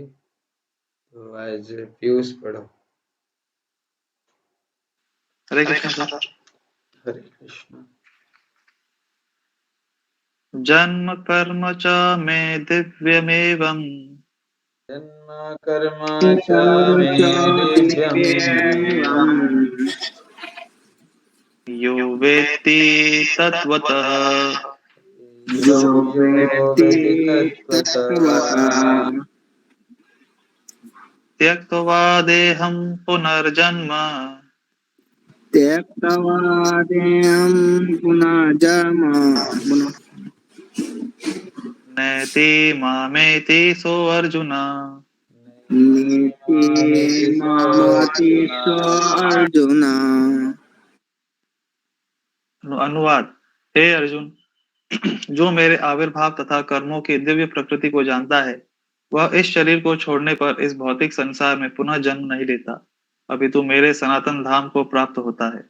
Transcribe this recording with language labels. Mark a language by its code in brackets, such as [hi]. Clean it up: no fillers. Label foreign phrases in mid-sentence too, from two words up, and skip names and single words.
[hi] तो आज पीयूष पढ़ो। हरे कृष्ण सर। हरे कृष्ण। [sa] जन्म कर्म च मे दिव्यमेवम् जन्म कर्म च मे दिव्यम् यो वेत्ति तत्त्वतः यो वेत्ति तत्त्वतः त्यक्त्वा देहं पुनर्जन्म नैति मामेति सोऽर्जुन। मामेति सो अर्जुन। [hi] अनुवाद। हे अर्जुन, जो मेरे आविर्भाव तथा कर्मों की दिव्य प्रकृति को जानता है, वह इस शरीर को छोड़ने पर इस भौतिक संसार में पुनः जन्म नहीं लेता, अपितु मेरे सनातन धाम को प्राप्त होता है।